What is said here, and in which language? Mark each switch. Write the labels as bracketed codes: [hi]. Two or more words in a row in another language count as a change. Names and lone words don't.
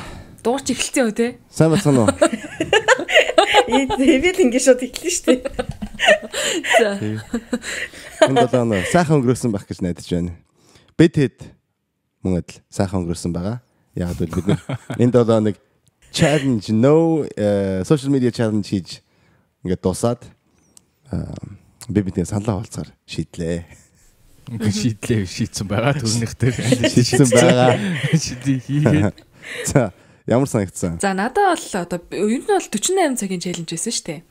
[mn] Дуурч эхэлсэн үү те? Сайн бацхан уу? Эвэл ингэ шууд эхэлнэ шүү дээ. За. Энд сайхан өнгөрөөсөн байх гэж найдаж байна. Бид хэд мөн адил сайхан өнгөрөөсөн байгаа. Яг л бид энд нэг [en] challenge social media challenge [mn] хийж ингээд дуусаад би бидний саналаа олцоор шийдлээ. Ингээд шийдсэн байгаа төрнийхтэй шийдсэн байгаа. Шийдээ хийгээд. За ямар санагдсан? За надад бол одоо ер нь бол 48 цагийн челленж байсан шүү дээ.